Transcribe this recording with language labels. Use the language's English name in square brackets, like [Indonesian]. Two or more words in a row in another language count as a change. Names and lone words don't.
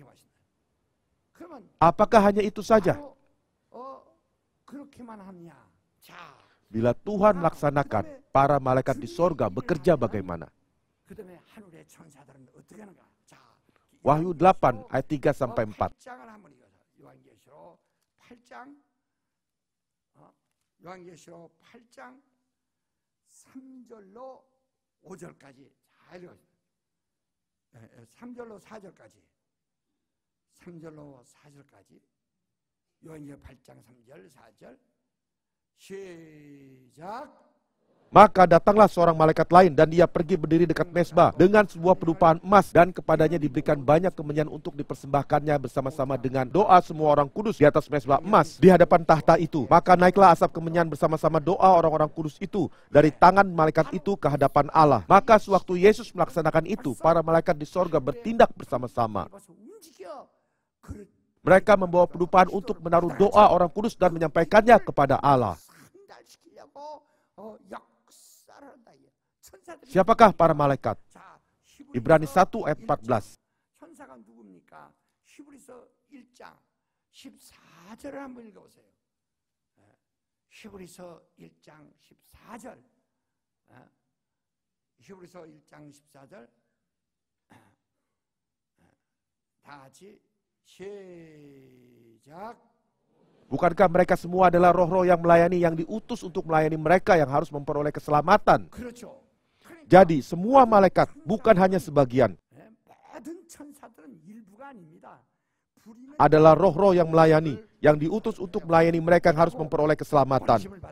[Indonesian] Apakah hanya itu saja? Bila Tuhan melaksanakan, para malaikat di sorga bekerja bagaimana? Wahyu 8 ayat 3 sampai 4. [Korean] 요한계시록 8장 3절로 5절까지 잘 읽어주세요. 3절로 4절까지. 3절로 4절까지. 요한계시록 8장 3절 4절. 시작. [Indonesian] Maka datanglah seorang malaikat lain dan dia pergi berdiri dekat mezbah dengan sebuah pedupaan emas, dan kepadanya diberikan banyak kemenyan untuk dipersembahkannya bersama-sama dengan doa semua orang kudus di atas mezbah emas di hadapan tahta itu. Maka naiklah asap kemenyan bersama-sama doa orang-orang kudus itu dari tangan malaikat itu ke hadapan Allah. Maka sewaktu Yesus melaksanakan itu, para malaikat di sorga bertindak bersama-sama. Mereka membawa pedupaan untuk menaruh doa orang kudus dan menyampaikannya kepada Allah. Siapakah para malaikat? Ibrani 1 ayat 14. [Korean] 천사가 누굽니까? 히브리서 1장 14절을 한번 읽어보세요. 히브리서 1장 14절. 히브리서 1장 14절. 다 같이 시작. [Indonesian] Bukankah mereka semua adalah roh-roh yang melayani, yang diutus untuk melayani mereka yang harus memperoleh keselamatan? Jadi semua malaikat, bukan hanya sebagian, adalah roh-roh yang melayani, yang diutus untuk melayani mereka yang harus memperoleh keselamatan.